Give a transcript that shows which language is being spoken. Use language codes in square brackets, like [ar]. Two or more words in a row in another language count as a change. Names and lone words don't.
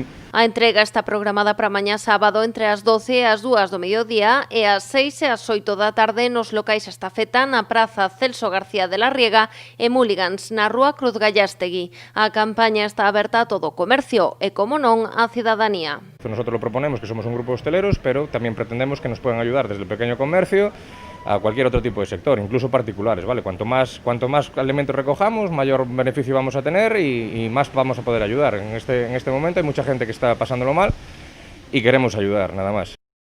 [gl] A entrega está programada para mañá sábado entre as 12 e as 2 do mediodía e as 6 e as 8 da tarde nos locais Estafeta na Praza Celso García de la Riega e Múligans na Rúa Cruz Gallastegui. A campaña está aberta a todo o comercio e, como non, á cidadanía. [es] Nosotros lo proponemos, que somos un grupo de hosteleros, pero también pretendemos que nos puedan ayudar desde el pequeño comercio a cualquier otro tipo de sector, incluso particulares, ¿vale? Cuanto más alimentos recojamos, mayor beneficio vamos a tener y más vamos a poder ayudar. En este momento hay mucha gente que está pasándolo mal y queremos ayudar, nada más.